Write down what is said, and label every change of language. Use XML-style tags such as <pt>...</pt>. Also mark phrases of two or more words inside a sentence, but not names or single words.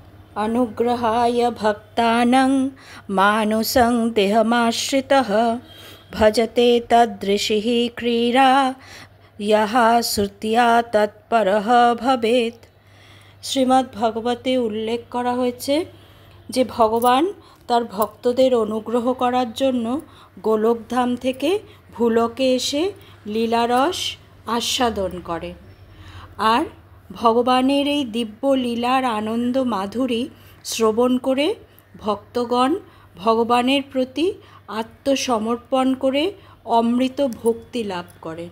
<sa>अनुग्रहाय भक्तानां मानुषं देहमाश्रितः भजते तदृशिः क्रीडा यः श्रुत्या तत्परः भवेत्।</sa> <bn>শ্রীমদ্ ভগবতে উল্লেখ করা হয়েছে যে ভগবান তার ভক্তদের অনুগ্রহ করার জন্য গোলকধাম থেকে ভূলোকে এসে লীলারস আস্বাদন করেন। আর ভগবানের এই দিব্য লীলার আনন্দ মাধুরী শ্রবণ করে ভক্তগণ ভগবানের প্রতি আত্মসমর্পণ করে অমৃত ভক্তি লাভ করেন।</bn>